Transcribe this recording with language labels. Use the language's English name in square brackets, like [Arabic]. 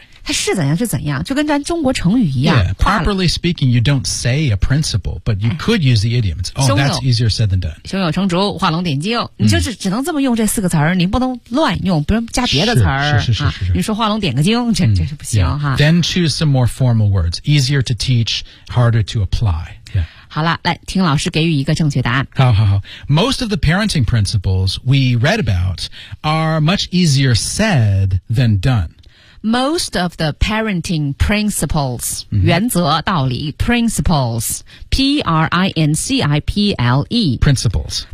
[Chinese] 它是怎样是怎样就跟咱中国成语一样。 [English] Yeah, properly speaking, you don't say a principle, but you could use the idiom. It's, oh, that's easier said than done. [Chinese] 胸有成竹画龙点睛。你就是只能这么用这四个词儿你不能乱用不能加别的词儿。是。你说画龙点个睛这是不行。 [English] Yeah. Then choose some more formal words. Easier to teach, harder to apply. Yeah. [Chinese] 好了来听老师给予一个正确答案。好。 [English] Most of the parenting principles we read about are much easier said than done. Most of the parenting principles,、 [Chinese] 原则道理 [English] principles, P-R-I-N-C-I-P-L-E. Principles.